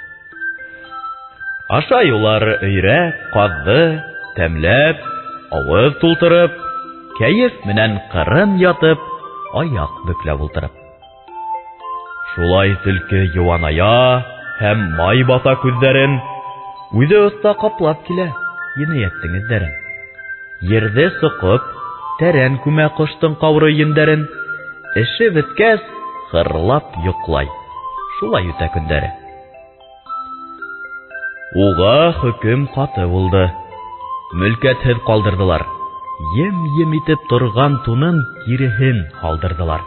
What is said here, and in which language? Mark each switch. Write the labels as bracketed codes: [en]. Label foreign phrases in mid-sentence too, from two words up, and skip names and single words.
[ba] Ашай улар өйрәк, казды, тәмләп, авыз тултырып, кәеф менән кырын ятып, аяк бөкләп ултырып. Шулай төлке юаная һәм май бата күзләрен, үзе оста каплап килә енәяттең эзләрен. Ерде сыҡып, тәрән күмә коштың кауры йөндәрен, эше беткәс, хырлап йоҡлай. Шулай үтә көндәре. Уға хөкем ҡаты булды. Мөлкәтһеҙ ҡалдырҙылар. Ем-ем итеп торған тунын киреһен һалдырҙылар.